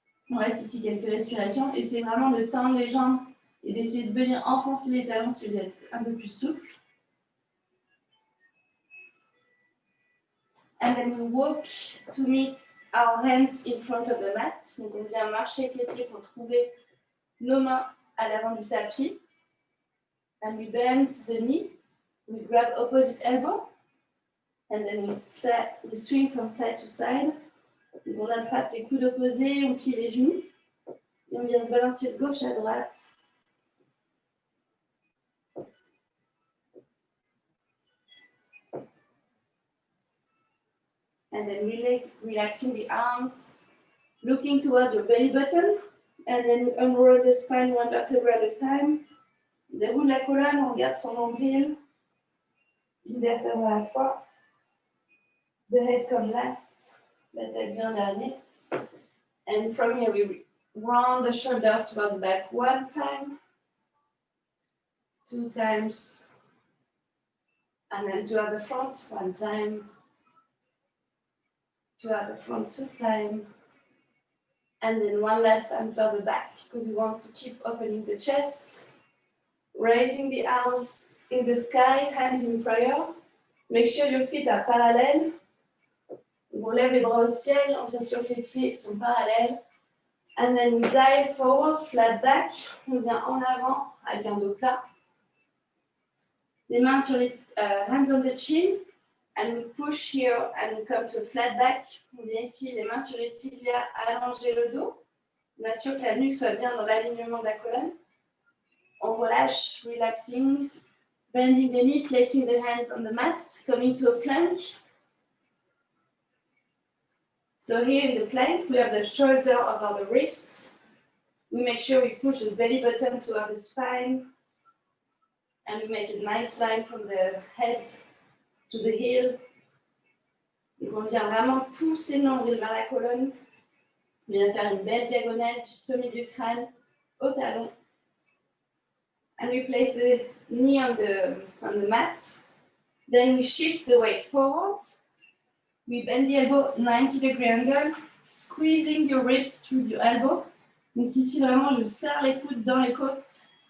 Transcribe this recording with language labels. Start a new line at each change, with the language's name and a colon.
French: On reste ici quelques respirations. Essayez vraiment de tendre les jambes et d'essayer de venir enfoncer les talons si vous êtes un peu plus souple.
English: And then we walk to meet our hands in front of the mat.
French: Donc on vient marcher avec les pieds pour trouver nos mains à l'avant du tapis.
English: And we bend the knee. We grab opposite elbow. And then we swing from side to side.
French: Donc on attrape les coudes opposés, on plie les genoux. Et on vient se balancer de gauche à droite.
English: And then relaxing the arms, looking towards your belly button. And then unroll the spine one vertebra at a time.
French: Déroule la colonne, on regarde son nombril. une vertèbre à la fois.
English: The head comes last,
French: la tête vient dernier.
English: And from here, we round the shoulders toward the back 1 time, 2 times, and then 2 at the front, 1 time, 2 at the front, 2 times, and then 1 last time for the back, because you want to keep opening the chest, raising the arms in the sky, hands in prayer. Make sure your feet are parallel.
French: On lève les bras au ciel, on s'assure que les pieds sont parallèles.
English: And then we dive forward, flat back.
French: On vient en avant avec un dos plat. Les mains sur les
English: hands on the chin. And we push here and we come to a flat back.
French: On vient ici, les mains sur les tibias, allonger le dos. On assure que la nuque soit bien dans l'alignement de la colonne. On relâche, relaxing.
English: Bending the knee, placing the hands on the mat, coming to a plank. So here in the plank, we have the shoulder over the wrist. We make sure we push the belly button toward the spine. And we make a nice line from the head to the heel.
French: Donc on vient vraiment pousser l'angle vers la colonne. On vient faire une belle diagonale du sommet du crâne au talon.
English: And we place the knee on the mat. Then we shift the weight forward. We bend the elbow 90-degree angle, squeezing your ribs through your elbow.
French: Donc ici, vraiment, je serre les coudes dans les côtes.